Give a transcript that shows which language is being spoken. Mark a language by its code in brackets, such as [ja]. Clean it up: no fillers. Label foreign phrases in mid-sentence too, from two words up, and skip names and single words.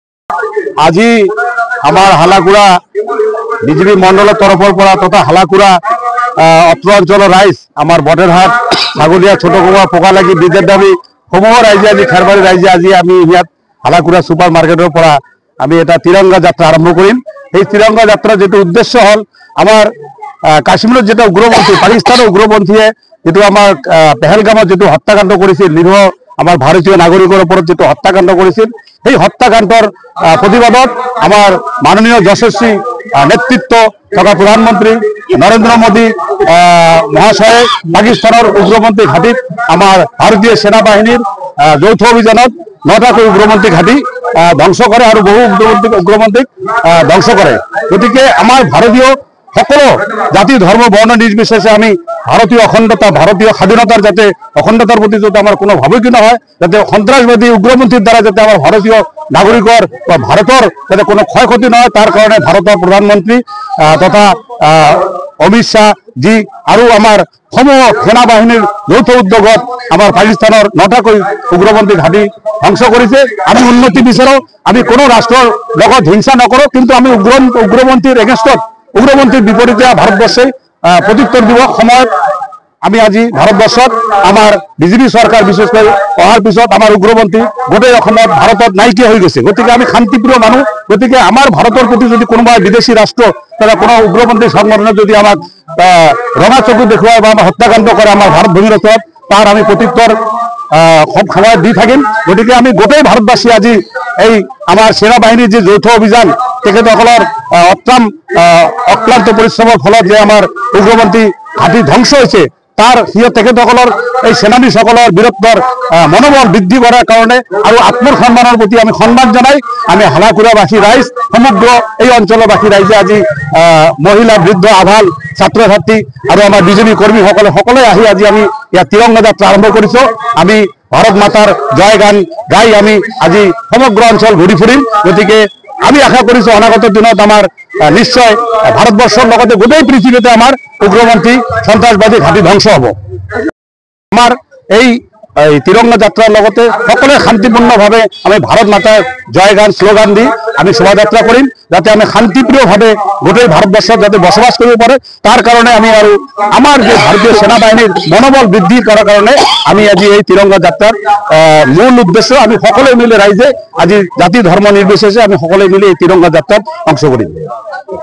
[as] আজি আমার হালাকুড়া বিজেপি মন্ডলের তরফের তথা হালাকুড়া অত্র অঞ্চল রাইজ আমার বটেরহাট ছাগলিয়া ছোটকুমা পোকালাগি ব্রিজের দাবি সমূহ রাইজে আজি খেরবাড়ি রাইজে আজি আমি ইয়াত হালাকুড়া সুপার মার্কেটের পৰা আমি এটা তিরঙ্গা যাত্রা আরম্ভ করিম। এই তিরঙ্গা যাত্রা যেটা উদ্দেশ্য হল আমার কাশ্মীরের যেটা উগ্রপন্থী পাকিস্তানের উগ্রপন্থীয়ে যেটা আমার পেহেলগামত যেটা হত্যাকাণ্ড করেছিল নিরীহ আমার ভারতীয় নাগরিকের উপর যেটা হত্যাকাণ্ড করেছিল এই হত্যাকাণ্ডর প্রতিবাদত আমার মাননীয় যশস্বী নেতৃত্ব তথা প্রধানমন্ত্রী নরেন্দ্র মোদী মহাশয়ে পাকিস্তানের উগ্রপন্থী ঘাটিত আমার ভারতীয় সেনাবাহিনীর যৌথ অভিযানত 9টাকৈ উগ্রপন্থী ঘাটি ধ্বংস করে আর বহু উগ্রপন্থীক ধ্বংস করে। গতিকে আমার ভারতীয় সকলো জাতি ধর্ম বর্ণ নির্বিশেষে আমি ভারতীয় অখণ্ডতা ভারতীয় স্বাধীনতার যাতে অখণ্ডতার প্রতি যাতে আমার কোনো ভাবুকি না হয়, যাতে সন্ত্রাসবাদী উগ্রপন্থীর দ্বারা যাতে আমার ভারতীয় নাগরিকর বা ভারতের যাতে কোনো ক্ষয়ক্ষতি না হয় তার কারণে ভারতের প্রধানমন্ত্রী তথা অমিত শাহ জি আর আমার সমূহ সেনাবাহিনীর যৌথ উদ্যোগত আমার পাকিস্তানের 9টাকৈ উগ্রপন্থী ঘাটি ধ্বংস করেছে। আমি উন্নতি বিচারো, আমি কোনো রাষ্ট্রের লগত হিংসা নকৰো, কিন্তু আমি উগ্রপন্থীর এগেইনষ্টত উগ্রপন্থীর বিপরীতে ভারতবর্ষে প্রত্যুত্তর দিব সময়ত আমি আজি ভারতবর্ষত আমার বিজেপি সরকার বিশেষ করে অহাৰ পিছত আমার উগ্রপন্থী গোটেই অসমত ভারতত নাইকিয়া হয়ে গেছে। গতিকে আমি শান্তিপ্রিয় মানুষ, গতিকে আমার ভারতের প্রতি যদি কোনোবা বিদেশি রাষ্ট্র তারা কোনো উগ্রপন্থী সংগঠনে যদি আমাক রঙা চকু দেখুৱায় বা আমার হত্যাকাণ্ড করে আমার ভারত ভূমিরত তার আমি প্রত্যুত্তর সব সময় দি থাকিম। গতিকে আমি গোটেই ভারতবাসী আজি এই আমার সেনাবাহিনীর যে যৌথ অভিযান তেখেতসকলের অক্লান্ত পরিশ্রমের ফলত যে আমার উগ্রপন্থী ঘাটি ধ্বংস হয়েছে তার তেখেতসকলের এই সেনানী সকলের বীরত্বর মনোবল বৃদ্ধি করার কারণে আর আত্মসন্মানের প্রতি আমি সম্মান জানাই আমি হালাকুড়াবাসী রাইজ সমগ্র এই অঞ্চলবাসী রাইজে আজি মহিলা বৃদ্ধ আভাল ছাত্র ছাত্রী আর আমার বিজেপি কর্মী সকলে আহি আজি আমি ইয়াত তিরঙ্গা যাত্রা আরম্ভ করেছো। আমি ভারত মাতার জয় গান গাই আমি আজি সমগ্র অঞ্চল ঘুরি ফুরিম। গতিকে আমি আশা কৰিছো অনাগত দিনত আমার নিশ্চয় ভারতবর্ষের লগতে গোটেই পৃথিবীতে আমার উগ্রপন্থী সন্ত্রাসবাদী ঘাটি ধ্বংস হব। আমার এই তিরঙ্গা যাত্রার লগতে সকলে শান্তিপূর্ণভাবে আমি ভারত মাতার জয় গান স্লোগান দি আমি শোভাযাত্রা করিম, যাতে আমি শান্তিপ্রিয়ভাবে গোটেই ভারতবর্ষত যাতে বসবাস করব পারে তার কারণে আমি আর আমার যে ভারতীয় সেনাবাহিনীর মনোবল বৃদ্ধি করার কারণে আমি আজি এই তিরঙ্গা যাত্রার মূল উদ্দেশ্য আমি সকলে মিলে রাইজে আজি জাতি ধর্ম নির্বিশেষে আমি সকলে মিলে এই তিরঙ্গা যাত্রার অংশ করিম।